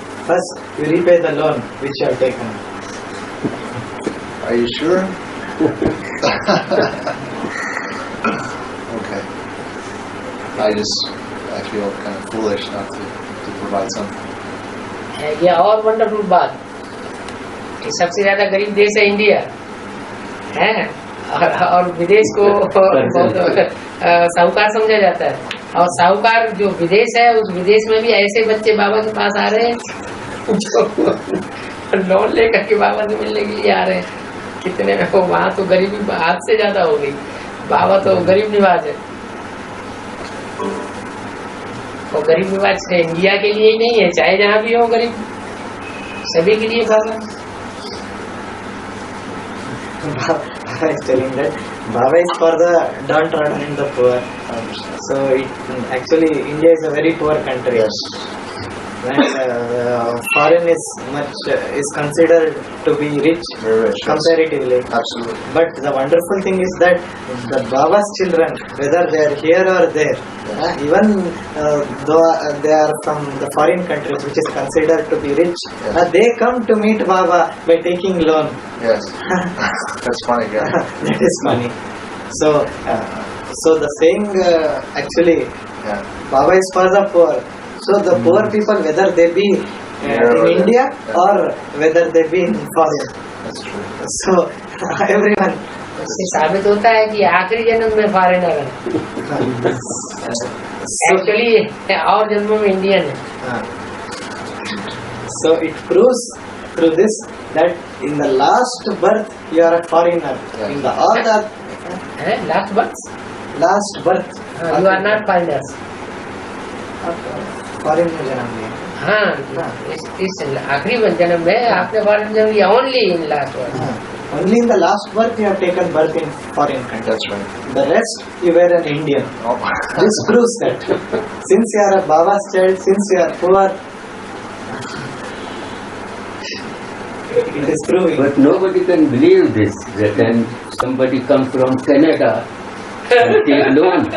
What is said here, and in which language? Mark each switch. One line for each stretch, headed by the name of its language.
English: First, you repay the loan which you have taken. Are you sure? Okay. I feel kind of foolish not to provide something.
Hindi: ये और wonderful बात कि सबसे ज्यादा गरीब देश है इंडिया है, और विदेश को बहुत साहूकार समझा जाता है, और साहूकार जो विदेश है, उस विदेश में भी ऐसे बच्चे बाबा के पास आ रहे हैं जो लोन लेकर के बाबा से मिलने के लिए आ रहे हैं। कितने में हो, वहाँ तो गरीबी हाथ से ज्यादा हो गई। बाबा तो गरीब निवाज है, और गरीब निवाज इंडिया के लिए ही नहीं है, चाहे जहाँ भी हो गरीब, सभी के लिए बाबा।
English: Baba is telling that Baba is for the downtrodden and the poor. So actually India is a very poor country. Yes. And foreign is considered to be rich Very rich. Yes. comparatively. Absolutely. But the wonderful thing is that the Baba's children, whether they are here or there, even though they are from the foreign countries which is considered to be rich, they come to meet Baba by taking loan. Yes. That's funny, yeah. That is funny. So the saying actually, Yeah. Baba is for the poor. So the poor people, whether they be in India or whether they be in foreign. That's true. So everyone.
Hindi: इससे साबित होता है कि आखिरी जन्म में foreigner है, actually और जन्मों में इंडियन है।
English: So it proves through this that in the last birth you are a foreigner. In the all the last birth last birth you are not foreigners.
Hindi: Foreign में जन्म लिया। हाँ, इस आखिरी जन्म में आपने फॉरेन जन्म लिया,
English: Only in last birth. Only in the last birth you have taken birth in foreign country. That's right. The rest you were an Indian. Oh. This proves that since you are a Baba's child, since you are poor, it is proving. But nobody can believe this, that when somebody comes from Canada Take loan.